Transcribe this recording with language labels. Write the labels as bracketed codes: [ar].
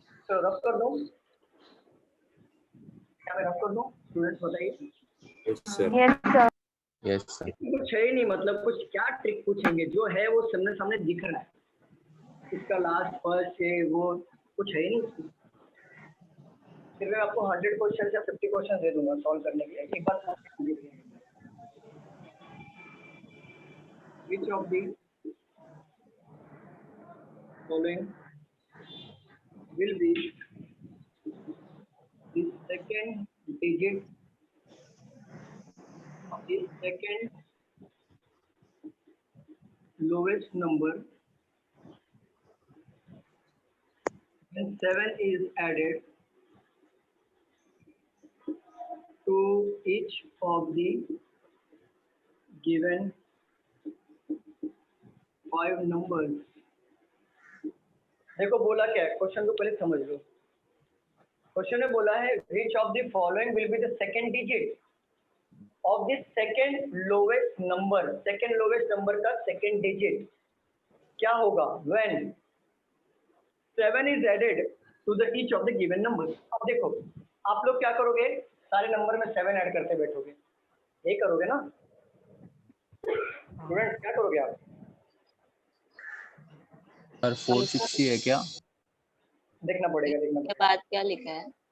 [hi] तो रफ कर दूं, क्या मैं रफ कर दूं? स्टूडेंट्स बताइए। Yes sir. Yes sir. कुछ है ही नहीं, मतलब कुछ क्या ट्रिक पूछेंगे, जो है वो सामने सामने दिख रहा है, इसका लास्ट फर्स्ट है वो कुछ है ही नहीं। फिर मैं आपको 100 क्वेश्चन या 50 क्वेश्चन दे दूंगा सॉल्व करने के लिए, एक बार [en] which of the following will be the second digit of the second lowest number when 7 is added to each of the given 5 numbers। [hi] देखो बोला क्या है, क्वेश्चन को पहले समझ लो। क्वेश्चन में बोला है [en] which of the following will be the second digit of the second lowest number, second lowest number का second digit [hi] क्या होगा [en] when 7 is added to the each of the given numbers। [hi] अब देखो आप लोग क्या करोगे, सारे नंबर में 7 ऐड करते बैठोगे, ये करोगे ना स्टूडेंट, क्या करोगे आप? सर 460 है क्या? देखना पड़ेगा, देखना के पड़ेगा। बाद क्या लिखा है?